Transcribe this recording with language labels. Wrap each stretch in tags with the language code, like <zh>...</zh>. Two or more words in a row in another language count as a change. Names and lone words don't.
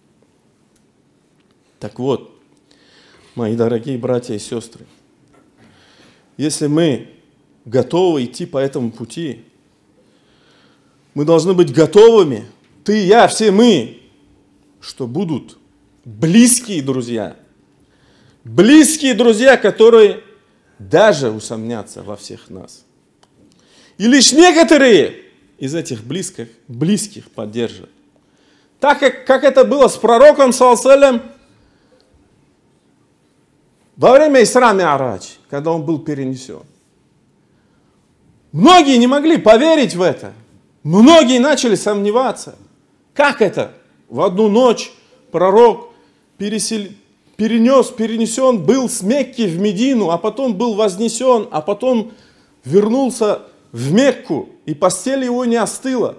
<ru>Так вот, мои дорогие братья и сестры, если мы готовы идти по этому пути, мы должны быть готовыми, ты, я, все мы, что будут близкие друзья, которые даже усомнятся во всех нас. И лишь некоторые из этих близких поддержат. Так как это было с пророком,</ru> <ar>صلى الله عليه وسلم,</ar> <ru>во время Исра Ми'раджа, когда он был перенесен. Многие не могли поверить в это. Многие начали сомневаться. Как это? В одну ночь пророк перенесен был с Мекки в Медину, а потом был вознесен, а потом вернулся в Мекку, и постель его не остыла.</ru>